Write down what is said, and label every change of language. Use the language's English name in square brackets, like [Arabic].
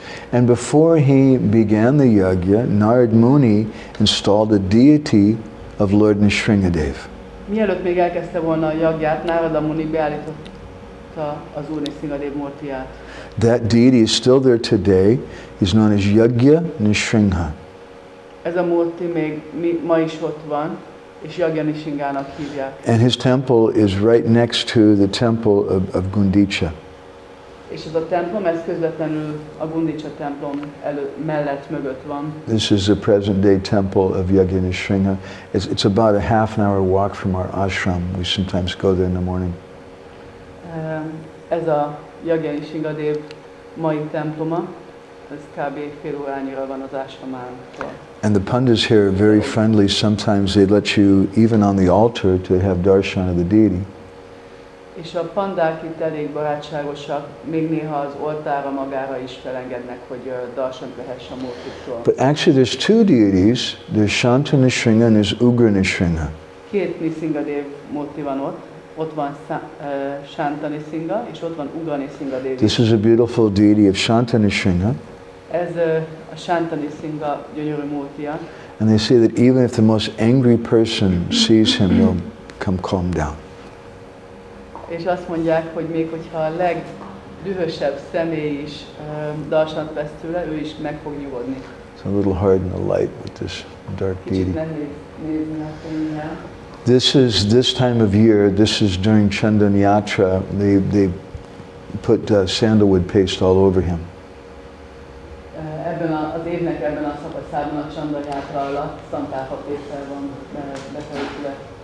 [English] And before he began the yajna, Narad Muni installed a deity of Lord Nrsimhadev. [Hungarian] Mielőtt még elkezdte volna a jagját, Narada Muni beállította az Úr Nrsimhadev múrtiját. [English] That deity is still there today. He's known as Yajna Nrsimha. [Hungarian] Ez a múrti még ma is ott van, és Yajna Nrsimhának hívják. [English] And his temple is right next to the temple of Gundicha. [Hungarian] És ez a templom, ez közvetlenül a Gundicha templom mellett mögött van. [English] This is the present day temple of Yajna Nrsimha. It's about a half an hour walk from our ashram. We sometimes go there in the morning. [Hungarian] Ez a Yajna Nrsimhadev mai temploma, ez kb. fél órányira van az ashramánktól. [English] And the Pandits here are very friendly. Sometimes they let you, even on the altar, to have darshan of the deity. [Hungarian] És a pandák itt elég barátságosak, még néha az oltára magára is felengednek, hogy darsant vehess a múltiktól. [English] But actually there's two deities. There's Shanta Nrsimha and there's Ugra Nrsimha. [Hungarian] Két Nrsimhadev múlti van ott. Ott van Shanta Nrsimha, és ott van Ugra Nrsimhadev. [English] This is a beautiful deity of Shanta Nrsimha. [Hungarian] Ez a Shanta Nrsimha gyönyörű múltja. [English] And they say that even if the most angry person sees him, he'll come calm down. [Hungarian] És azt mondják, hogy még hogyha a legdühösebb személy is darsant vesz tőle, ő is meg fog nyugodni. [English] It's a little hard in the light with this dark [Hungarian] Kicsit [English] deity. [Hungarian] nehéz nézni a fényel. [English] This time of year, this is during Chandan Yatra, they put sandalwood paste all over him. [Hungarian] Ebben az évnek ebben a szakaszában a Chandan Yatra alatt szantáfa pékszer van beterülve.